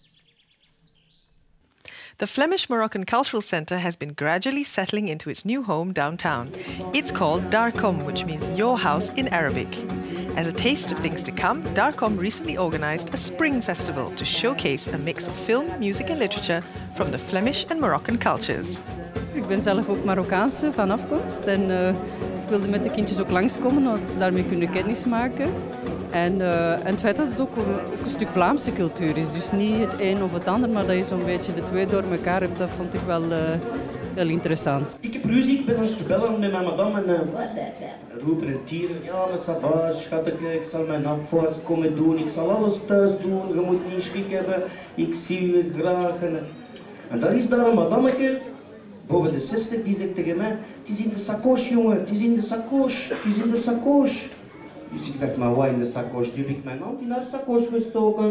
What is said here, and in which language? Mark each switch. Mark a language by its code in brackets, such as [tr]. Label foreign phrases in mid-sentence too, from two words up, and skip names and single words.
[en] The Flemish Moroccan Cultural Centre has been gradually settling into its new home downtown. It's called Darkom, which means your house in Arabic. As a taste of things to come, Darkom recently organised a spring festival to showcase a mix of film, music and literature from the Flemish and Moroccan cultures. [nl] Ik ben zelf ook Marokkaanse van afkomst en ik wilde met de kindjes ook langskomen, zodat ze daarmee kunnen kennismaken. En het feit dat het ook een stuk Vlaamse cultuur is, dus niet het een of het ander, maar dat je zo'n beetje de twee door elkaar hebt, dat vond ik wel heel interessant. Ik heb ruzie, ik ben aan het bellen met mijn madame en roepen en tieren. Ja, maar [fr] ça va, [nl] schatje, ik zal mijn afwas komen doen, ik zal alles thuis doen, je moet niet schrik hebben, ik zie je graag. En dan is daar een madameke, boven de 60, die zegt tegen mij, het is in de sacoche jongen, het is in de sacoche, het is in de sacoche. Dus ik dacht, maar wat in de sacoche? Die heb ik mijn hand in haar sacoche gestoken.